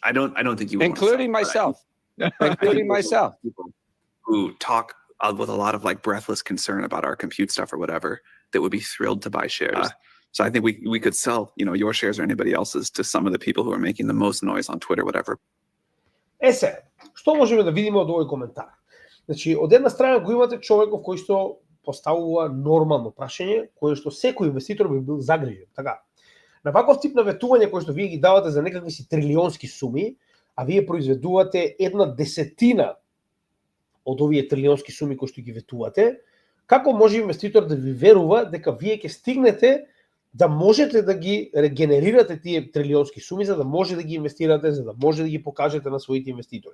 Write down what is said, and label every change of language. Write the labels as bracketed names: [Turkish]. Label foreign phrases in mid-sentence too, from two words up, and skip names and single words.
[English] I don't think you would, including myself. Including myself. People who talk with a lot of breathless concern about our compute stuff or whatever that would be thrilled to buy shares. So I think we could sell, your shares or anybody else's to some of the people who are making the most noise on Twitter, whatever. [Macedonian] Сега, што можеме да видиме од овој коментар? Значи, од една страна го имате човеков кој што поставува нормално прашање, кое што секој инвеститор би бил загрижен. Така, на ваков тип на ветување кој што вие ги давате за некакви си трилионски суми, а вие произведувате 1/10 од овие трилионски суми кои што ги ветувате, како може инвеститор да ви верува дека вие ќе стигнете да можете да ги регенерирате тие трилионски суми, за да може да ги инвестирате, за да може да ги покажете на своите инвеститори.